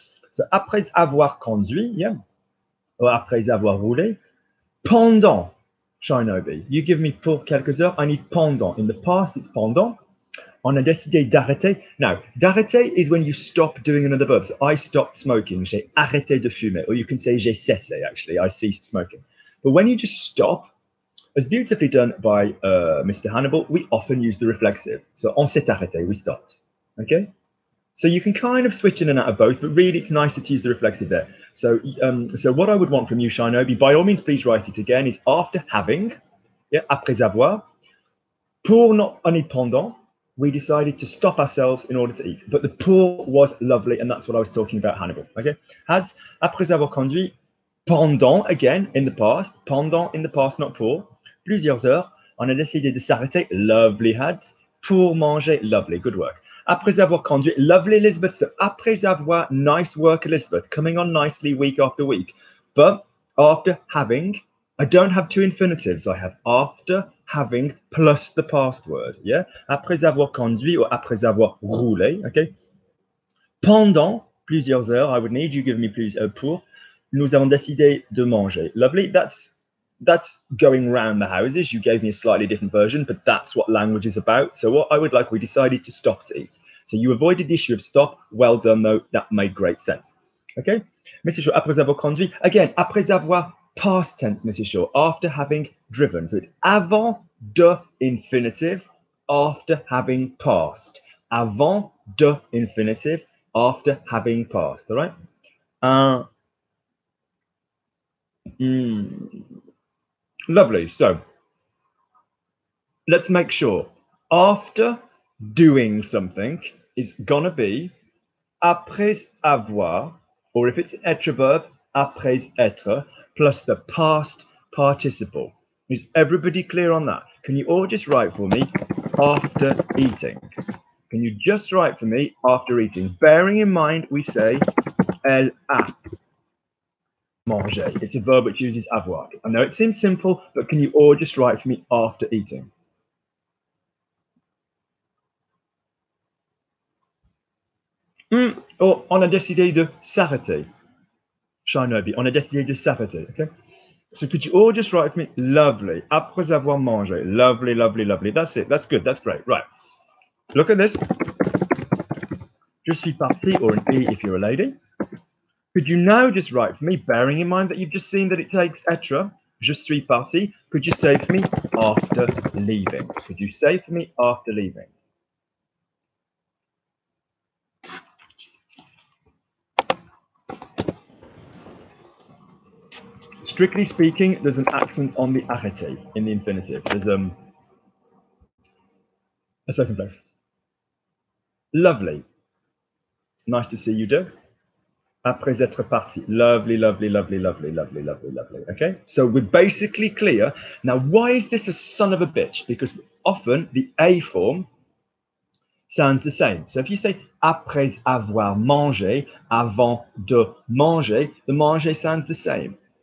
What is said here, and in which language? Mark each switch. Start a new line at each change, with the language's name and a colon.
French: So après avoir conduit, yeah, or après avoir roulé.
English: Pendant, Shinobi, you give me
French: pour quelques heures,
English: I need pendant. In the past, it's
French: pendant. On a décidé d'arrêter.
English: Now, d'arrêter is when you stop doing another verb. So I stopped smoking,
French: j'ai arrêté de fumer.
English: Or you can say
French: j'ai cessé,
English: actually, I ceased smoking. But when you just stop, as beautifully done by Mr. Hannibal, we often use the reflexive. So
French: on s'est arrêté,
English: we stopped. Okay? So you can kind of switch in and out of both, but really it's nicer to use the reflexive there. So, so what I would want from you, Shinobi, by all means, please write it again, is after having, yeah,
French: après avoir,
English: pour not any pendant, we decided to stop ourselves in order to eat. But the pour was lovely, and that's what I was talking about, Hannibal. Okay, had
French: après avoir conduit,
English: pendant again in the past, pendant in the past, not pour.
French: Plusieurs heures, on a décidé de s'arrêter.
English: Lovely, Hads.
French: Pour manger,
English: lovely, good work.
French: Après avoir conduit, lovely, Elizabeth.
English: So
French: après avoir,
English: nice work, Elizabeth. Coming on nicely week after week. But after having, I don't have two infinitives. I have after having plus the past word. Yeah.
French: Après avoir conduit or après avoir roulé. Okay. Pendant plusieurs heures,
English: I would need you give me plus
French: pour. Nous avons décidé de manger.
English: Lovely. That's going round the houses. You gave me a slightly different version, but that's what language is about. So what I would like, we decided to stop to eat. So you avoided the issue of stop. Well done, though. That made great sense. Okay. Mrs. Shaw,
French: après avoir conduit.
English: Again, après avoir, past tense, Mrs. Shaw, after having driven. So it's avant de infinitive, after having passed. Avant de infinitive, after having passed. All right. Lovely. So let's make sure after doing something is gonna be
French: après avoir,
English: or if it's an être verb,
French: après être,
English: plus the past participle. Is everybody clear on that? Can you all just write for me after eating? Can you just write for me after eating? Bearing in mind, we say
French: elle a mangé.
English: It's a verb which uses avoir. I know it seems simple, but can you all just write for me after eating?
French: Or on a décidé de s'arrêter. Shinobi, on a décidé de s'arrêter.
English: Okay. So could you all just write for me? Lovely.
French: Après avoir mangé.
English: Lovely, lovely, lovely. That's it. That's good. That's great. Right. Look at this.
French: Je suis parti,
English: or an E if you're a lady. Could you now just write for me, bearing in mind that you've just seen that it takes être,
French: je suis parti,
English: could you say for me after leaving? Could you say for me after leaving? Strictly speaking, there's an accent on the arrêté in the infinitive. There's a second place. Lovely. Nice to see you, Doug.
French: Après être parti.
English: Lovely, lovely, lovely, lovely, lovely, lovely, lovely. Okay, so we're basically clear. Now, why is this a son of a bitch? Because often the A form sounds the same. So if you say
French: après avoir mangé, avant de manger,
English: the manger sounds the same.